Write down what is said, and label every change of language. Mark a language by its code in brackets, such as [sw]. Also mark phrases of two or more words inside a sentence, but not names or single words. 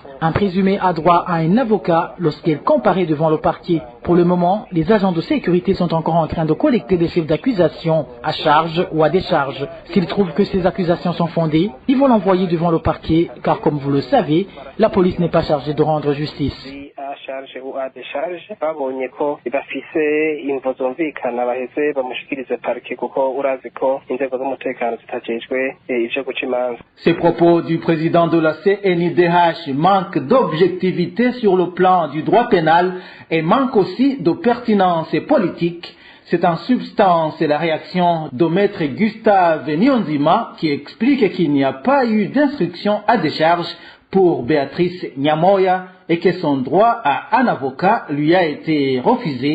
[fr] Un présumé a droit à un avocat lorsqu'il comparaît devant le parquet. Pour le moment, les agents de sécurité sont encore en train de collecter des chefs d'accusation à charge ou à décharge. S'ils trouvent que ces accusations sont fondées, ils vont l'envoyer devant le parquet car, comme vous le savez, la police n'est pas chargée de rendre justice. charge ou à décharge [rn] babonye ko bafise imvo zumvikana baheze bamushikirize parike kuko urazi ko inzego z'umutekano zitajejwe ivyo guca imanza. [fr] Ces propos du président de la CNIDH manquent d'objectivité sur le plan du droit pénal et manquent aussi de pertinence politique. C'est en substance la réaction de maître Gustave Niyonzima qui explique qu'il n'y a pas eu d'instruction à décharge pour Béatrice Nyamoya et que son droit à un avocat lui a été refusé.